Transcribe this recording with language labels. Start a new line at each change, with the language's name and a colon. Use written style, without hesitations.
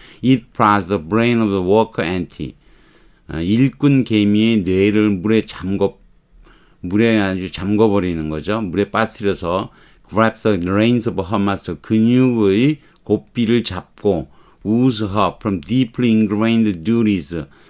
English: It prides the brain of the worker ant.
Korean: 일꾼 개미의 뇌를 물에 아주 잠궈버리는 거죠. 물에 빠뜨려서
English: grabs the reins of her muscle.
Korean: 근육의 고삐를 잡고
English: woos her from deeply ingrained duties.